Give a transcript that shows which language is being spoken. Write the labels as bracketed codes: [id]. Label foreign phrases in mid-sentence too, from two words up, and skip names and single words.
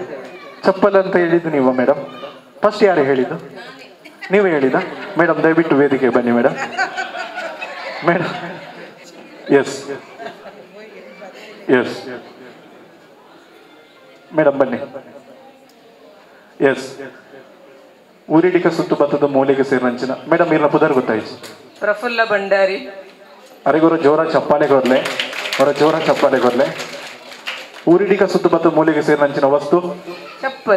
[kn] ಚಪ್ಪಲ್ ಅಂತ ಹೇಳಿದ್ದು ನೀವು ಮೇಡಮ್. ಫಸ್ಟ್ ಯಾರು ಹೇಳಿದ್ದು? ನೀವೇ ಹೇಳಿದ ಮೇಡಮ್. ದಯವಿಟ್ಟು ವೇದಿಕೆ ಬನ್ನಿ ಮೇಡಮ್. ಮೇಡಮ್ [en] yes yes [kn] ಮೇಡಮ್ ಬನ್ನಿ. [tcy] ಎಸ್ ಊರಿಡಿಕ ಸುತ್ತು ಭತ್ತದ ಮೂಲೆಗೆ ಸೇರಿನಂಚಿನ ಮೇಡಮ್ ಇರ್ನ ಪುದರ್ ಗೊತ್ತಾಯ್ತು. ಪ್ರಫುಲ್ಲ ಭಂಡಾರಿ. ಅರೆಗೊರ ಜೋರ ಚಪ್ಪಾಳೆ ಕೊರ್ಲೆ, ಅವರ ಜೋರ ಚಪ್ಪಾಳೆ ಕೊರ್ಲೆ. ಊರಿಡಿಕ ಸುತ್ತು ಭತ್ತದ ಮೂಲೆಗೆ ಸೇರಿನಂಚಿನ ವಸ್ತು ಚಪ್ಪಲ್.